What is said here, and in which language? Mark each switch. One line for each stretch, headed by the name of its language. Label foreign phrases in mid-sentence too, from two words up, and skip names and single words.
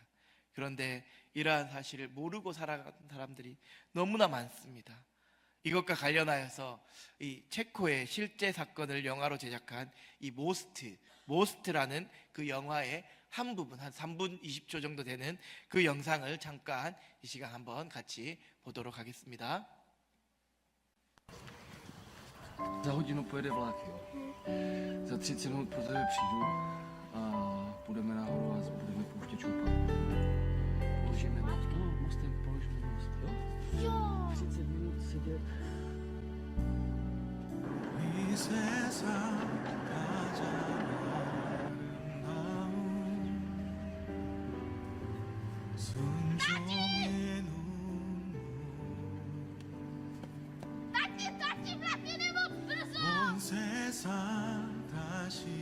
Korean: 그런데 이러한 사실을 모르고 살아가는 사람들이 너무나 많습니다. 이것과 관련하여서 이 체코의 실제 사건을 영화로 제작한 이 모스트라는 그 영화의 한 부분, 한 3분 20초 정도 되는 그 영상을 잠깐 이 시간 한번 같이 보도록 ha겠습니다.
Czech: Za hodinu pojede vlak, jo. Za 30 minut po tebe přijdu a půjdeme nahoru a budeme pouštět šoupat. Položíme most, no, mostem položíme most, jo? Jo. 30 minut sedět.
Korean: 이 세상 가장 아름다운 순종의 눈물 온 세상 다시